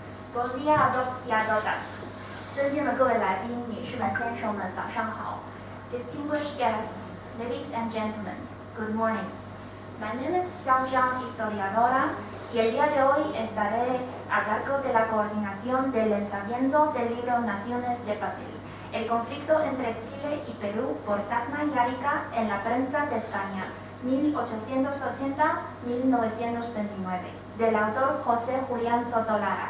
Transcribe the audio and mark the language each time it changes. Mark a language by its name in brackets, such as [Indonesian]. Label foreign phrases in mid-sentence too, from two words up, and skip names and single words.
[Spanish] Buen día a todos y a todas. [Chinese] 尊敬的各位来宾、女士们、先生们，早上好。 [English] Distinguished guests, ladies and gentlemen, good morning. My name is Xiao Zhang, [Spanish] historiadora, y el día de hoy estaré a cargo de la coordinación del lanzamiento del libro Naciones de Papel, el conflicto entre Chile y Perú por Tacna y Arica en la prensa de España, 1880-1929, del autor José Julián Soto Lara.